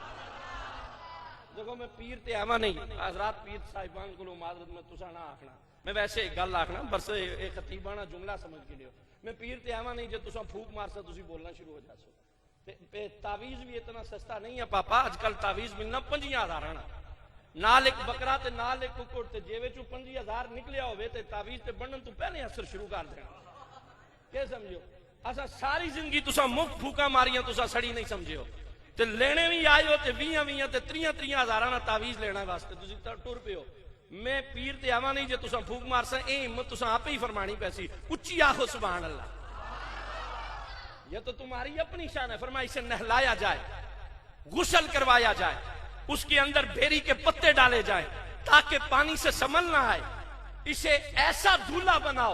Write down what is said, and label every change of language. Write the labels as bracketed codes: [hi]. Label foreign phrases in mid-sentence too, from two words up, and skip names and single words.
[pa] دیکھو میں پیر تے آما نہیں, حضرات پیر صاحبان کو معذرت میں تسا نہ آکھنا, میں ویسے ایک گل آکھنا بس ایک خطیبانہ جملہ سمجھ کے لیو. میں پیر تے آما نہیں جو تسا پھوک مارسا تسی بولنا شروع ہو جاسو. تعویز بھی اتنا سستا نہیں ہے پاپا, آج کل تعویز ملنا 5000 آنا, نال ایک بکرا تے نال ایک ککڑ تے جیوے چو 5000 نکلیا ہوئے تے تعویز تے بنن تو پہلے اثر شروع کر دینا. کہ سمجھو اسا ساری زندگی تسا مفت پھوکا ماریاں تسا سڑی نہیں سمجھے ہو, تے لینے بھی آئے ہو تے 20 تے 30 نا تعویز لینا واسطے تسی ٹر پے ہو. میں پیر تے آواں نہیں جے تسا پھوک مارسا, اے ہمت تسا آپ ہی فرمانی پیسی, اچھی آخو [ar] سبحان اللہ. [ur] یہ تو تمہاری اپنی شان ہے. فرمایا اسے نہلایا جائے, غسل کروایا جائے, اس کے اندر بیری کے پتے ڈالے جائیں تاکہ پانی سے سمل نہ آئے, اسے ایسا دھولا بناؤ.